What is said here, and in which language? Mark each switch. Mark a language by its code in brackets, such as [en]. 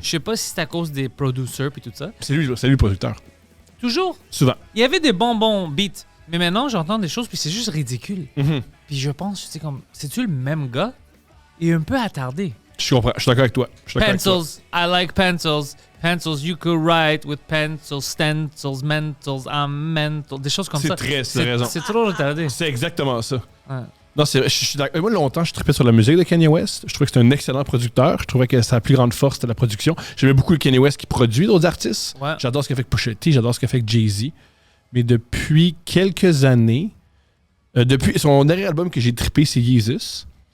[fr] Je sais pas si c'est à cause des producers et tout ça. C'est lui le producteur. Toujours. Souvent. Il y avait des bons beats. Mais maintenant, j'entends des choses puis c'est juste ridicule. Mhm. Puis je pense, c'est comme, c'est-tu le même gars? Il est un peu attardé. Je comprends. Je suis d'accord avec toi. Je suis d'accord avec toi. [en] Pencils, I like pencils. Pencils, you could write with pencils, stencils, mentals, I'm mental. [fr] Des choses comme C'est ça. très, c'est raison. C'est trop retardé. C'est exactement ça. Ouais. Non, je suis d'accord. Moi, longtemps, je tripais sur la musique de Kanye West. Je trouvais que c'était un excellent producteur. Je trouvais que sa plus grande force, c'était la production. J'aimais beaucoup le Kanye West qui produit d'autres artistes. Ouais. J'adore ce qu'il fait avec Pusha T, j'adore ce qu'il fait avec Jay-Z. Mais depuis quelques années, depuis son dernier album que j'ai trippé, c'est Yeezus.